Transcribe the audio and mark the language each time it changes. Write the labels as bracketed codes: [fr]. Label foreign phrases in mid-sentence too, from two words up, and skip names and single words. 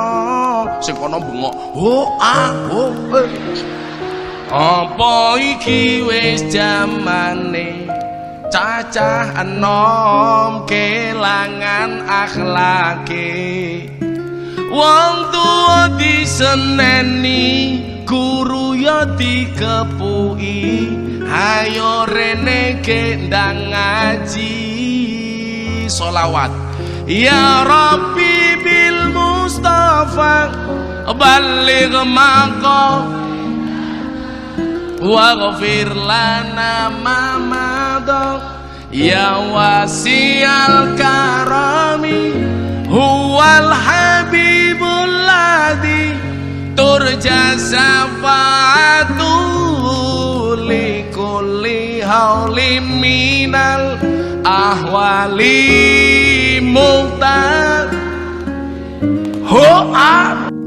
[jv] Sing kono bengok, apa iki wis jamane cacah enom kelangan akhlake, wong tuwa diseneni, guru ya dikepuki, hayo rene gendang ngaji. [ar] Sholawat يا رب بالمصطفى بلغ مقام واغفر لنا ما مضى يا واسع الكرم هو الحبيب الذي ترجى شفاعته لكل هول من الأهوال مقتد.